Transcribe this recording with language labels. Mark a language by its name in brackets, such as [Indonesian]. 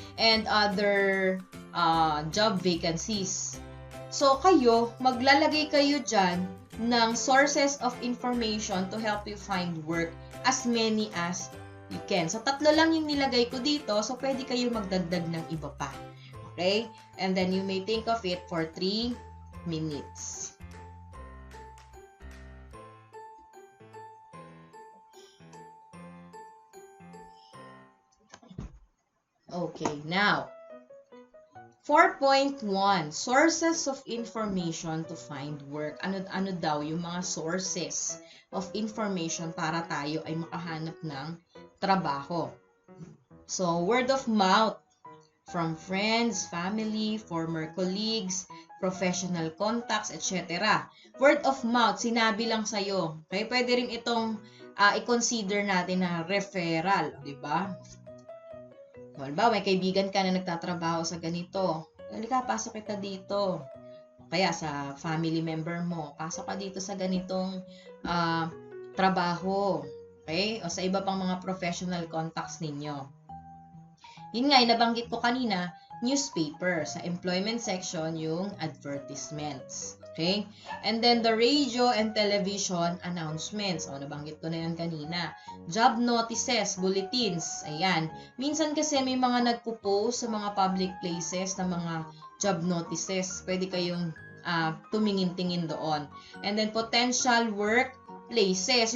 [English] And other job vacancies. [Filipino] So, maglalagay kayo dyan ng [English] sources of information to help you find work, as many as you can. [Filipino] So, 3 lang yung nilagay ko dito. So, pwede kayo magdagdag ng iba pa. [English] Okay? And then, you may think of it for 3 minutes. Okay, now, 4.1, sources of information to find work. [Filipino] Ano daw yung mga [English] sources of information [Filipino] para tayo ay makahanap ng trabaho? [English] So, word of mouth from friends, family, former colleagues, professional contacts, etc. Word of mouth, [Filipino] sinabi lang sa'yo. Okay? Pwede rin itong i-consider natin na referral, di ba? Halimbawa, may kaibigan ka na nagtatrabaho sa ganito. Halika, pasok kita dito. Kaya sa family member mo, pasok ka dito sa ganitong trabaho. Okay? O sa iba pang mga professional contacts ninyo. Yun nga, nabanggit ko kanina, newspaper. Sa employment section, yung advertisements. Okay? [English] And then, the radio and television announcements. [Filipino] O, nabanggit ko na yan kanina. Job notices, bulletins. Ayan. Minsan kasi may mga nagpo-post sa mga public places na mga job notices. Pwede kayong tumingin-tingin doon. [English] And then, potential work places.